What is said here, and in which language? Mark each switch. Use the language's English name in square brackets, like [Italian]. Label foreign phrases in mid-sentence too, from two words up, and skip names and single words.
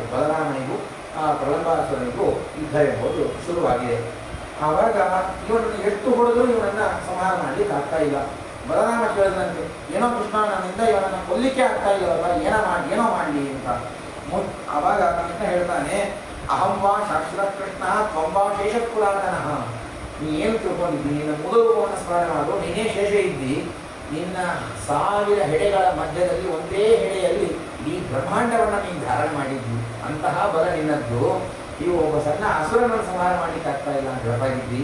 [Kannada] ಬಲರಾಮನಿಗೂ ಪ್ರಲಂಬಾಸುರನಿಗೂ ಯುದ್ಧ ಎಂಬುದು ಶುರುವಾಗಿದೆ. ಆವಾಗ ಇವನನ್ನು ಎಷ್ಟು ಹೊಡೆದರೂ ಇವನನ್ನು ಸಂಹಾರ ಮಾಡಲಿಕ್ಕೆ ಆಗ್ತಾ ಇಲ್ಲ. ಬಲರಾಮ ಕೇಳಿದಂತೆ, ಏನೋ ಕೃಷ್ಣ ನನ್ನಿಂದ ಇವನನ್ನು ಕೊಲ್ಲಿಕ್ಕೆ ಆಗ್ತಾ ಇಲ್ಲವಲ್ಲ, ಏನೋ ಮಾಡಲಿ ಅಂತ. ಆವಾಗ ಕೃಷ್ಣ ಹೇಳ್ತಾನೆ, [Sanskrit] ಅಹಂ ವಾ ಶಾಶ್ವತ ಕೃಷ್ಣ ತ್ವಂ ವಾ ಶೇಷಪುರಾತನಃ. [Kannada] ನೀ ಏನು ತಿಳ್ಕೊಂಡಿದ್ದಿ? ನಿನ್ನ ಮೂಲ ರೂಪವನ್ನು ಸ್ಮರಣೆ ಮಾಡು. ನೀನೇ ಶೇಷ ಇದ್ದಿ. ನಿನ್ನ 1000 ಹೆಡೆಗಳ ಮಧ್ಯದಲ್ಲಿ ಒಂದೇ ಹೆಡೆಯಲ್ಲಿ ಈ ಬ್ರಹ್ಮಾಂಡವನ್ನು ನೀನು ಧಾರಣೆ ಮಾಡಿದ್ದಿ. ಅಂತಹ ಬಲ ನಿನ್ನದ್ದು. ನೀವು ಒಬ್ಬ ಸಣ್ಣ ಅಸುರನನ್ನು ಸಂಹಾರ ಮಾಡಲಿಕ್ಕೆ ಆಗ್ತಾ ಇಲ್ಲ ಅಂತ ಹೇಳ್ತಾ ಇದ್ದಿ.